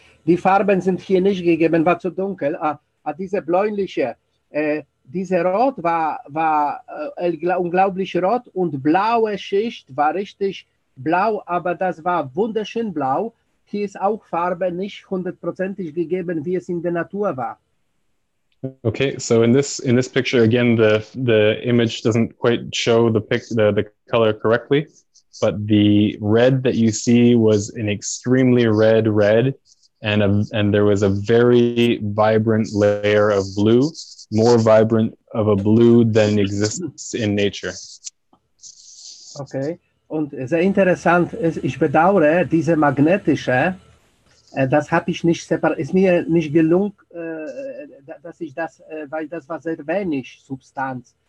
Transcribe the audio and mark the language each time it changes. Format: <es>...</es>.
<de>Die Farben sind hier nicht gegeben, war zu dunkel. Diese bläuliche, diese Rot war unglaublich rot und blaue Schicht war richtig blau, aber das war wunderschön blau. Hier ist auch Farbe nicht hundertprozentig gegeben, wie es in der Natur war.</de> <en>Okay, so in this picture again, the image doesn't quite show the color correctly, but the red that you see was an extremely red, and there was a very vibrant layer of blue, more vibrant of a blue than exists in nature.</en> <de>Okay, und sehr interessant ist, ich bedauere, diese magnetische, das habe ich nicht separiert, ist mir nicht gelungen, dass ich das, weil das war sehr wenig Substanz.</de>